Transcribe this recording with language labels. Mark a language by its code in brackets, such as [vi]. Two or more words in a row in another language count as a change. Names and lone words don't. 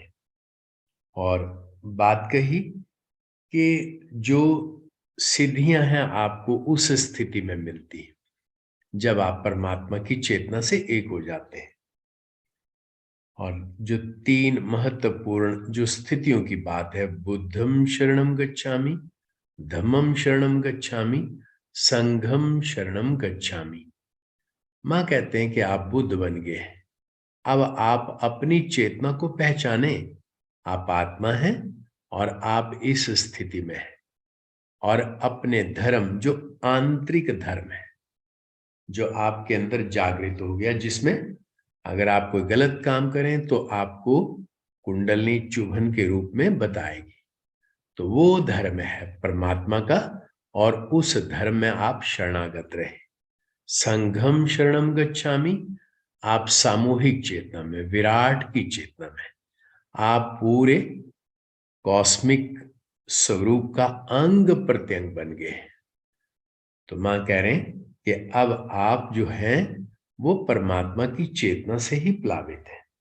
[hi] और बात कही कि जो सिद्धियां हैं आपको उस स्थिति में मिलती है जब आप परमात्मा की चेतना से एक हो जाते हैं। और जो तीन महत्वपूर्ण जो स्थितियों की बात है, [pi] बुद्धम शरणम गच्छामि, धम्मम शरणम गच्छामि, संघम शरणम गच्छामि। [hi] मां कहते हैं कि आप बुद्ध बन गए हैं, अब आप अपनी चेतना को पहचाने। आप आत्मा हैं और आप इस स्थिति में हैं, और अपने धर्म, जो आंतरिक धर्म है, जो आपके अंदर जागृत हो गया, जिसमें अगर आप कोई गलत काम करें तो आपको कुंडलनी चुभन के रूप में बताएगी। तो वो धर्म है परमात्मा का, और उस धर्म में आप शरणागत रहे। [pi] संघम शरणम गच्छामि, [hi] आप सामूहिक चेतना में, विराट की चेतना में, आप पूरे कॉस्मिक स्वरूप का अंग प्रत्यंग बन गए हैं। तो मां कह रहे हैं कि अब आप जो हैं वो परमात्मा की चेतना से ही प्लावित है।